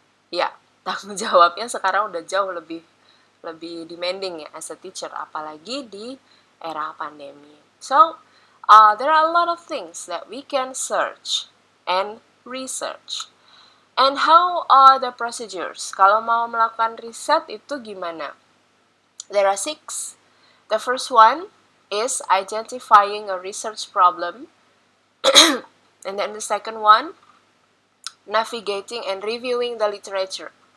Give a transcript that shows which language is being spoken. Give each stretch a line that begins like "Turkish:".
Indonesian: Ya, tanggung jawabnya sekarang udah jauh lebih demanding ya
English: as a teacher,
Indonesian: apalagi di era pandemi.
English: So, there are a lot of things that we can search and research. And how are the procedures?
Indonesian: Kalau mau melakukan riset itu gimana?
English: There are 6. The first one is identifying a research problem. And then the second one, navigating and reviewing the literature.